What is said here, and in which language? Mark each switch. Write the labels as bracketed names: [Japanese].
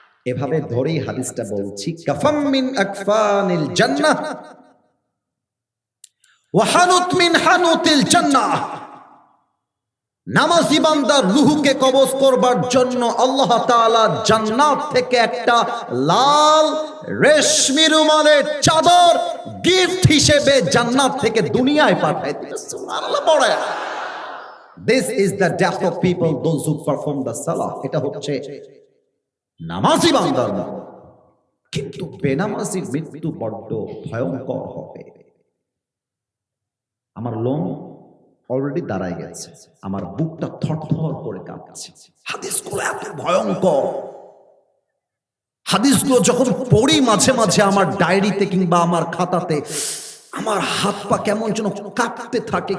[Bangla] এভাবে ধরেই হাদিসটা বলছি, [Arabic] কাফাম মিন আকফানিল জান্নাহ ওয়া হানুত মিন হানুতিল জান্নাহ। [Bangla] নামাজি বান্দার রূহকে কবজ করবার জন্য আল্লাহ তাআলা জান্নাত থেকে একটা লাল রেশমি রুমালের চাদর গিফট হিসেবে জান্নাত থেকে দুনিয়ায় পাঠায় দিয়েছে। সুবহানাল্লাহ পড়ে। [English] This is the death of people, those who perform the salah. [Bangla] এটা হচ্ছে নামাজি বান্দার মরণ। কিন্তু বেনামাজির মৃত্যু বড্ড ভয়ঙ্কর হবে। আমার লোম অলরেডি দাঁড়ায় গেছে, আমার বুকটা থরথর করে কাঁপছে। হাদিসগুলো এত ভয়ঙ্কর, হাদিসগুলো যখন পড়ি মাঝে মাঝে আমার ডায়েরিতে কিংবা আমার খাতাতে, আমার হাত পা কেমন যেন কাঁপতে থাকে।